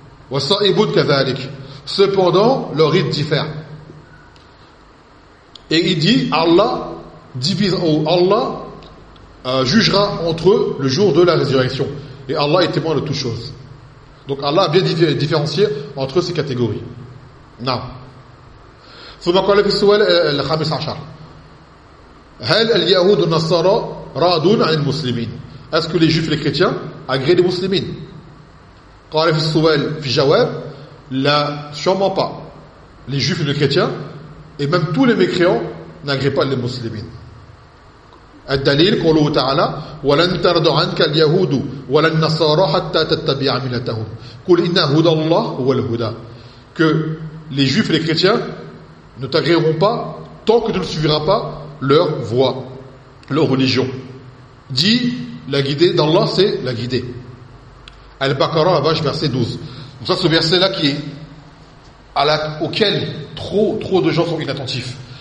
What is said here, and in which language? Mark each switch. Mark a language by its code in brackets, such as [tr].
[fr] Wasa'ibun kazalik. Cependant, leur rite diffère. Et il dit, Allah divise, oh, Allah jugera entre eux le jour de la résurrection. Et Allah est témoin de toutes choses. Donc Allah a bien différencié entre ces catégories. Non. [ar] ثم قال في السؤال الخامس عشر هل اليهود والنصارى رادون عن المسلمين؟ [fr] Est-ce que les Juifs et les chrétiens agréent les musulmans? [ar] قال في السؤال في جواب لا, [fr] sûrement pas. Les Juifs et les chrétiens et même tous les mécréants n'agréent pas les musulmans. [ar] الدليل قوله تعالى ولن ترضى عنك اليهود ولا النصارى حتى تتبع ملتهم قل إن هدى الله هو الهدى. [fr] Que les juifs et les chrétiens ne t'agréeront pas tant que tu ne suivras pas leur voie, leur religion. Dit la guidée d'Allah, c'est la guidée. Al-Baqarah, Abash, verset 12. Donc ça, ce verset-là qui est auquel trop de gens sont inattentifs.